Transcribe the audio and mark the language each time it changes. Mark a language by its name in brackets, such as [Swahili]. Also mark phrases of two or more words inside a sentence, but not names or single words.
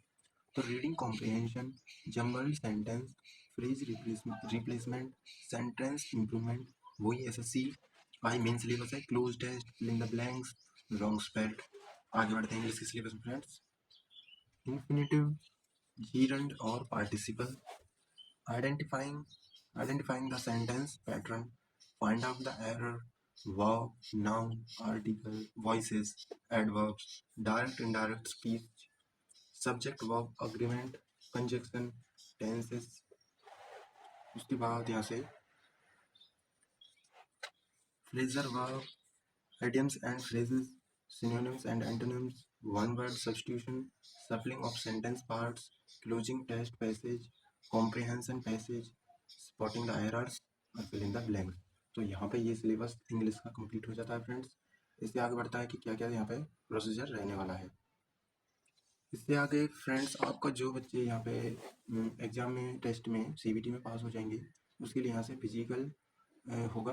[English] तो reading comprehension, jumbled sentence, phrase replacement, sentence improvement, वही SSC I main syllabus है, cloze test, fill in the blanks, wrong spelled. [Hindi] आगे बढ़ते हैं इंग्लिश के सिलेबस में फ्रेंड्स। [English] infinitive, gerund और participle, identifying identifying the sentence pattern, find out the error, verb, noun, article, voices, adverbs, direct indirect speech, subject verb agreement, conjunction, tenses। [Hindi] उसके बाद यहाँ से [English] phrasal verb, idioms and phrases, synonyms and antonyms, one word substitution, shuffling of sentence parts, closing text passage, comprehension passage, spotting the errors और fill in the blanks। [Hindi] तो यहाँ पे ये सिलेबस इंग्लिश का कंप्लीट हो जाता है फ्रेंड्स। इससे आगे बढ़ता है कि क्या क्या यहाँ पे प्रोसीजर रहने वाला है। इससे आगे फ्रेंड्स आपका जो बच्चे यहाँ पे एग्ज़ाम में टेस्ट में CBT में पास हो जाएंगे, उसके लिए यहाँ से फिजिकल होगा।